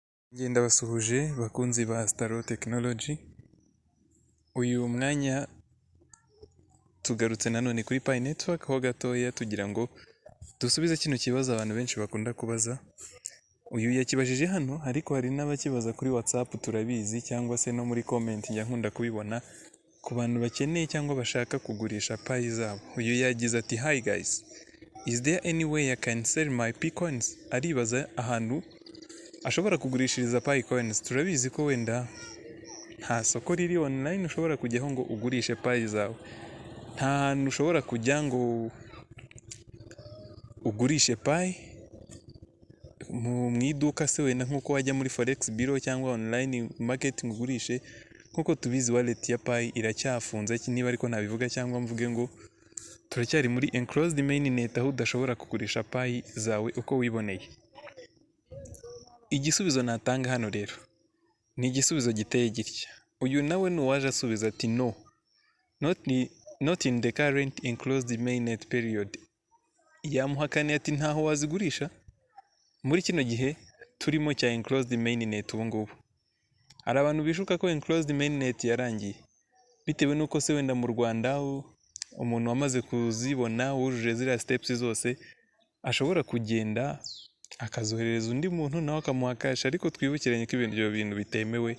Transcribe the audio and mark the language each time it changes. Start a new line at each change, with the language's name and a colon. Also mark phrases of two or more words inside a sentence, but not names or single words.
Kinyarwanda: Ngenda basuhuje bakunzi ba Staro Technology. Uyu mwanya tugarutse nanone kuri Pi Network ho gatoya tugira ngo dusubize kino kibazo abantu benshi bakunda kubaza. Uyu yakibajije hano ariko hari n'abakibaza kuri WhatsApp turabizi cyangwa se no muri comment njya nkunda kubibona ku bantu bakeneye cyangwa bashaka kugurisha Pi zabo. Uyu yagize ati
English: "Hi guys, is there any way I can sell my Pi coins?"
Kinyarwanda: Aribaza ahantu ashobora kugurishiriza Pi coins. Turabizi ko wenda nta soko riri online ushobora kujyaho ngo ugurishe Pi zawe. Nta hantu ushobora kujya ngo ugurishe Pi mu iduka se wenda nk'uko wajya muri Forex Bureau cyangwa
English: online marketing
Kinyarwanda: ugurishe. Nk'uko tubizi wallet ya Pi iracyafunze niba ariko nabivuga cyangwa mvuge ngo turacyari muri
English: enclosed mainnet
Kinyarwanda: aho udashobora kugurisha Pi zawe uko wiboneye. Igisubizo natanga hano rero ni igisubizo giteye gitya. Uyu nawe nuwaje asubiza ati no,
English: not in the current enclosed mainnet period.
Kinyarwanda: Yamuhakaniye ati ntaho wazigurisha muri kino gihe turimo cya
English: enclosed mainnet
Kinyarwanda: ubu ngubu. Hari abantu bishuka ko
English: enclosed mainnet
Kinyarwanda: yarangiye bitewe nuko se wenda mu Rwanda umuntu wamaze kuzibona wujuje ziriya steps zose ashobora kugenda akazoherereza undi muntu nawe akamuha cash, ariko twibukiranye ko ibyo bintu bitemewe.